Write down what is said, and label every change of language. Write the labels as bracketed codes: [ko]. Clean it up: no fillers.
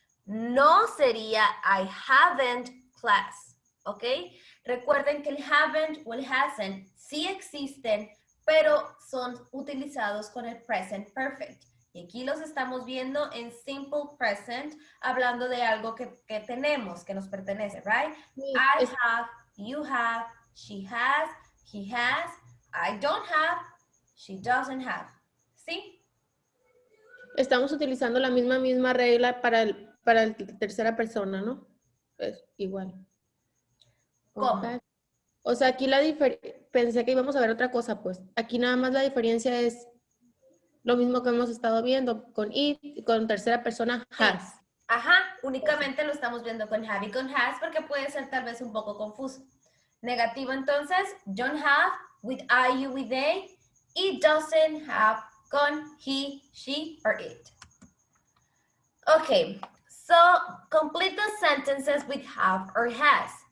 [es] No sería [en] I haven't class, ¿ok? [es] Recuerden que el haven't o el hasn't sí existen, pero son utilizados con el present perfect. Y aquí los estamos viendo en simple present, hablando de algo que tenemos, que nos pertenece, right? [en] I have, you have, she has, he has, I don't have, she doesn't have. [es] ¿Sí? Estamos utilizando la misma regla para el tercera persona, ¿no? Es igual. ¿Cómo? O sea, aquí pensé que íbamos a ver otra cosa, pues. Aquí nada más la diferencia es lo mismo que hemos estado viendo con it y con tercera persona has. Ajá, únicamente lo estamos viendo con have y con has porque puede ser tal vez un poco confuso. Negativo entonces, [en] don't have with I, you, with they. It doesn't have con he, she, or it. Okay, so complete the sentences with have or has.